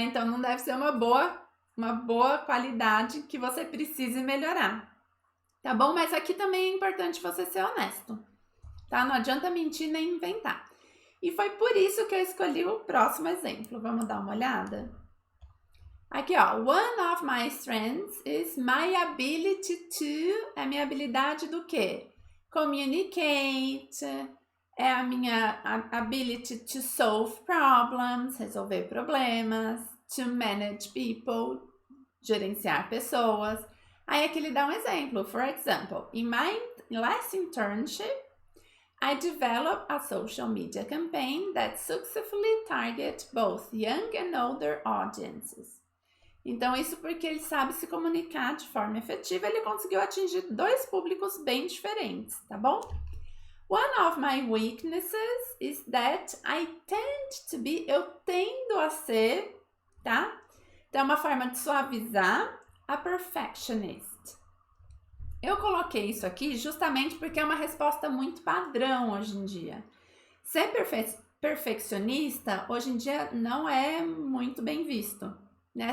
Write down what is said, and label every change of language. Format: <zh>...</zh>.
<pt>Então, não deve ser uma boa qualidade que você precise melhorar, tá bom? Mas aqui também é importante você ser honesto, tá? Não adianta mentir nem inventar. E foi por isso que eu escolhi o próximo exemplo. Vamos dar uma olhada? Aqui, ó.</pt> <en>One of my strengths is my ability to...</en> <pt>É a minha habilidade do quê?</pt> <en>Communicate.</en> <pt>É a minha</pt> <en>ability to solve problems.</en> <pt>Resolver problemas.</pt> <en>to manage people,</en> <pt>gerenciar pessoas. Aí aqui ele dá um exemplo.</pt> <en>For example, in my last internship, I developed a social media campaign that successfully target both young and older audiences.</en> <pt>Então, isso porque ele sabe se comunicar de forma efetiva, ele conseguiu atingir dois públicos bem diferentes, tá bom?</pt> <en>One of my weaknesses is that I tend to be,</en> <pt>eu tendo a ser, tá? Então, é uma forma de suavizar,</pt> <en>a perfectionist.</en> <pt>Eu coloquei isso aqui justamente porque é uma resposta muito padrão hoje em dia. Ser perfeccionista, hoje em dia, não é muito bem visto, né?</pt>